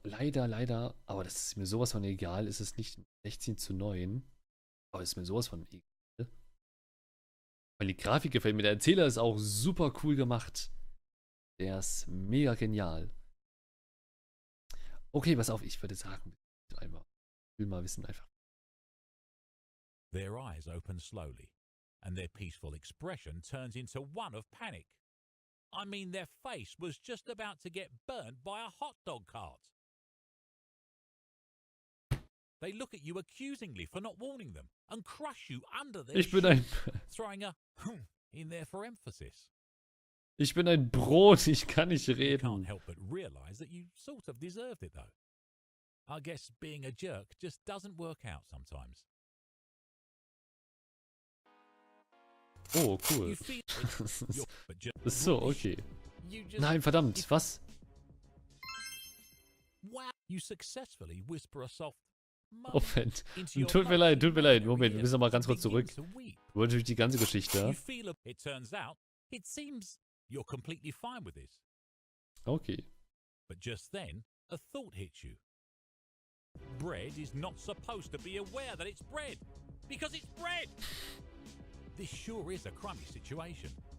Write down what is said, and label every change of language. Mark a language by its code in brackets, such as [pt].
[de] Leider, aber das ist mir sowas von egal. Ist es nicht 16:9. Aber es ist mir sowas von egal. Weil die Grafik gefällt mir. Der Erzähler ist auch super cool gemacht. Der ist mega genial. Okay, pass auf, ich würde sagen, ich will mal wissen einfach. [en] Their eyes open slowly, and their peaceful expression turns into one of panic. I mean, their face was just about to get burnt by a hot dog cart. They look at you accusingly for not warning them and crush you under their shoes, throwing a in there for emphasis. [de] Ich bin ein Brot, ich kann nicht reden. [en] You can't help but realize that you sort of deserved it though. I guess being a jerk just doesn't work out sometimes. [de] Oh, cool. Das ist so, okay. Nein, verdammt, was? [en] Wow, you successfully whisper a soft [de] Moment. Tut mir leid. Moment, wir müssen noch mal ganz kurz zurück. Nur natürlich die ganze Geschichte. [en] It turns out, it seems you're completely fine with this. Okay. But just then, a thought hits you. Bread is not supposed to be aware that it's bread, because it's bread. This sure is a crummy situation.